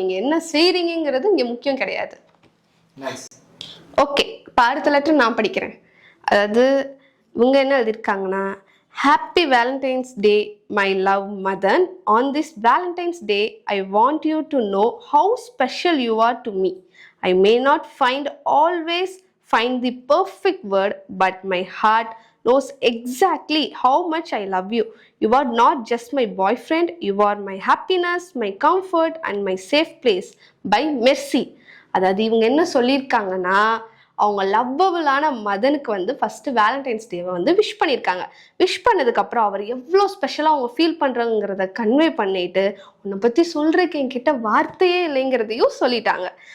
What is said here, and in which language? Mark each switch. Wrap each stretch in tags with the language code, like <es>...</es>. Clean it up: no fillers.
<ta>நீங்க என்ன செய்றீங்கிறது இங்க முக்கியம் கிடையாது. ஓகே, இப்ப அடுத்த லெட்டர் நான் படிக்கிறேன். அதாவது இவங்க என்ன எழுதியிருக்காங்கன்னா,</ta> <en>happy Valentine's day my love</en> <ta>Madan.</ta> <en>On this Valentine's day I want you to know how special you are to me. I may not always find the perfect word, but my heart knows exactly how much I love you. You are not just my boyfriend, you are my happiness, my comfort and my safe place. By Mercy.</en> <ta>அதாவது இவங்க என்ன சொல்லியிருக்காங்கன்னா, அவங்க லவ்வபிளான மதனுக்கு வந்து first Valentine's டேவை வந்து wish பண்ணியிருக்காங்க. Wish பண்ணதுக்கப்புறம் அவர் எவ்வளோ ஸ்பெஷலாக அவங்க ஃபீல் பண்ணுறாங்கிறத கன்வே பண்ணிட்டு, உன்னை பற்றி சொல்கிறதுக்கு என்கிட்ட வார்த்தையே இல்லைங்கிறதையும் சொல்லிட்டாங்க.</ta>